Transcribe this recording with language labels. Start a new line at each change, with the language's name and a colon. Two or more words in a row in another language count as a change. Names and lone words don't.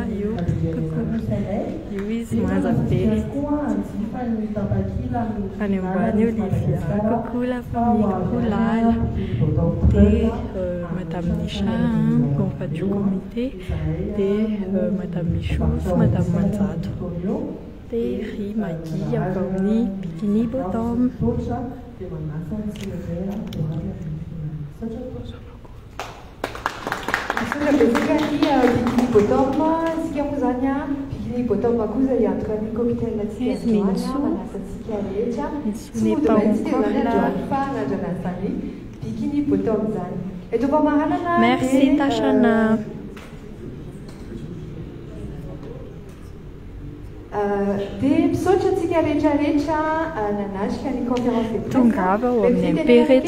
Malagasy: Io io izy manja be any ambany Olivia.
French: Coucou la famille, coucou
Malagasy: Lala dia Madame Nisha
French: compa du comité
Malagasy: dia Madame Michous, Madame Manzato dia Ry Magui avy amin'ny bikini bottom. Bikini bottom sika moa zany bikini bottom koa zay antoka ny cocktail atsika manasantsika rehetra tsy fanandrana zany bikini bottom zany. Eto mpamaranana merci Tachana. Dia misaotra antsika rehetrarehetra nanatrika ny
French: conférence de presse
Malagasy: tongava ao amin'ny MP-reto